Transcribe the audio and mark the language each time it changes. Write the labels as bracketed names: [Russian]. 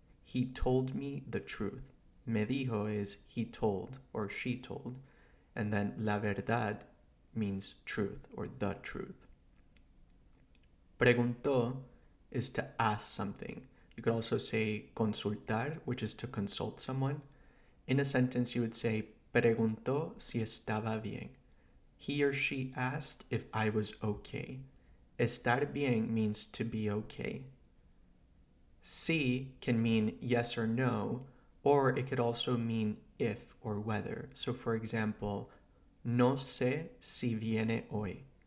[English] He told me the truth. Me dijo is he told or she told. And then la verdad means truth or the truth. Preguntó is to ask something. You could also say consultar, which is to consult someone. In a sentence, you would say [Spanish] preguntó si estaba bien. [English] He or she asked if I was okay. Estar bien means to be okay. Si can mean yes or no, or it could also mean if or whether. So for example, [Spanish] no sé si viene hoy.